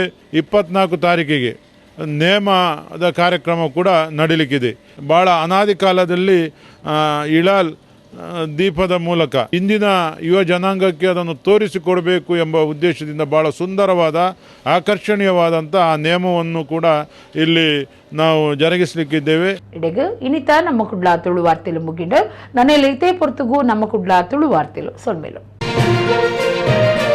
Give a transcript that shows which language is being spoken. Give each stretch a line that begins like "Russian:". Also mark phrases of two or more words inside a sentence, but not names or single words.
Kannada: 24 ತಾರೀಕಿಗೆ ನೇಮದ ಕಾರ್ಯಕ್ರಮ ಕೂಡ ನಡೀಲಿಕ್ಕಿದೆ. ಭಾಳ ಅನಾದಿ ಕಾಲದಲ್ಲಿ ಇಳಾಲ್ ದೀಪದ ಮೂಲಕ ಇಂದಿನ ಯುವ ಜನಾಂಗಕ್ಕೆ ಅದನ್ನು ತೋರಿಸಿಕೊಡಬೇಕು ಎಂಬ ಉದ್ದೇಶದಿಂದ ಬಹಳ ಸುಂದರವಾದ ಆಕರ್ಷಣೀಯವಾದಂಥ ಆ ನೇಮವನ್ನು ಕೂಡ ಇಲ್ಲಿ ನಾವು ಜರುಗಿಸಲಿಕ್ಕಿದ್ದೇವೆ.
Tulu: ಇಡೆಗೆ ಇನಿತ ನಮ್ಮ ಕುಡ್ಲಾ ತುಳು ವಾರ್ತೆಲು ಮುಗಿಂಡು ನನ್ನೆಲ್ಲ ಇತೇ ಪೊರ್ತುಗು ನಮ್ಮ ಕುಡ್ಲಾ ತುಳು ವಾರ್ತೆಲು ಸೊಲ್ಮೇಲು.